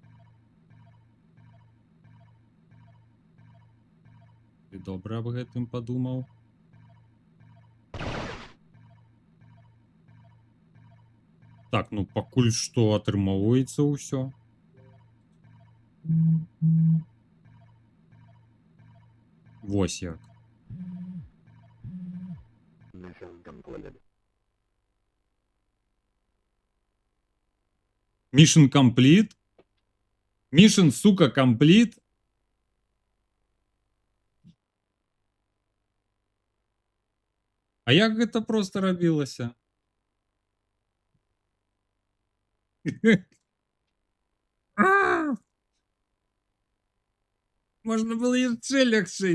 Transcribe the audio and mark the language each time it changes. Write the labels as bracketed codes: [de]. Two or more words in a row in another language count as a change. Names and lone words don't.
[be] Ты добра аб гэтым падумаў? Так, ну пакуль што атрымоўваецца ўсё. Вось як. [en] Mission complete? Mission, сука, complete? [be] А як гэта проста рабілася? Можна было яшчэ лягчэй.